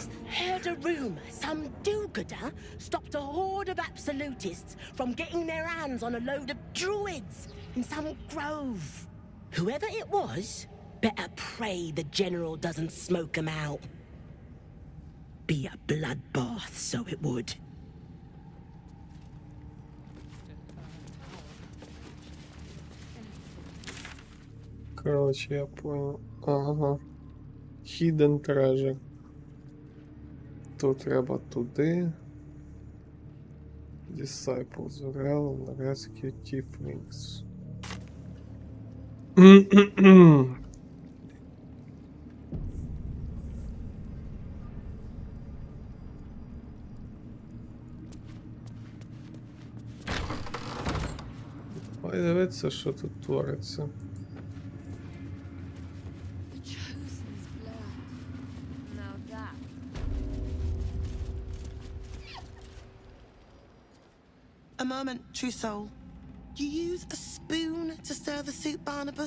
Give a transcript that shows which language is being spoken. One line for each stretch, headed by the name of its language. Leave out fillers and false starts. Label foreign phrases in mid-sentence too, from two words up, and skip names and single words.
English: Heard a rumor some do-gooder stopped a horde of absolutists from getting their hands on a load of druids in some grove. Whoever it was, better pray the general doesn't smoke them out. Be a bloodbath, so it would.
Russian: Короче, я понял. Ага.
English: Hidden Treasure.
Ukrainian: Тут треба туди.
English: Disciples Realm, Rescue Tieflings.
Ukrainian: Ой, дивіться, що тут твориться.
English: A moment, true soul. You use a spoon to stir the soup, Barnabas.